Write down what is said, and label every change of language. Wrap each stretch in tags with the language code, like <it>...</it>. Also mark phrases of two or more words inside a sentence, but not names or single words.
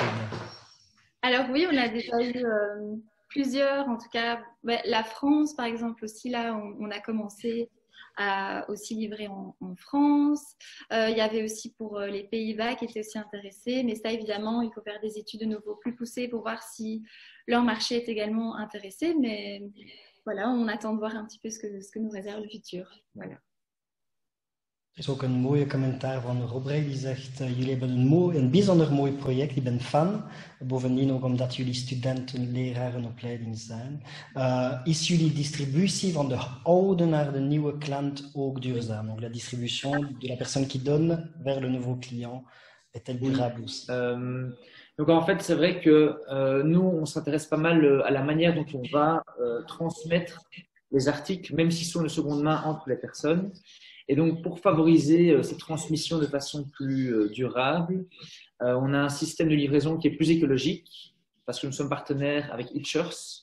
<fr>Alors oui, on a déjà eu plusieurs, en tout cas la France par exemple aussi, là on a commencé aussi livré en France. Il y avait aussi pour les Pays-Bas qui étaient aussi intéressés. Mais ça, évidemment, il faut faire des études de nouveau plus poussées pour voir si leur marché est également intéressé. Mais voilà, on attend de voir un petit peu ce que nous réserve le futur. Voilà.</fr> <nl>Er is ook een mooie commentaar van Robrecht die zegt, jullie hebben een bijzonder mooi project, ik ben fan. Bovendien ook omdat jullie studenten, leraren, opleiding zijn. Is jullie distributie van de oude naar de nieuwe klant ook duurzaam?</nl> <fr>Donc la distribution de la personne qui donne vers le nouveau client, est-elle durable aussi? Donc en fait, c'est vrai que nous, on s'intéresse pas mal à la manière dont on va transmettre les articles, même s'ils sont de seconde main entre les personnes. Et donc, pour favoriser cette transmission de façon plus durable, on a un système de livraison qui est plus écologique parce que nous sommes partenaires avec Itchers.</fr>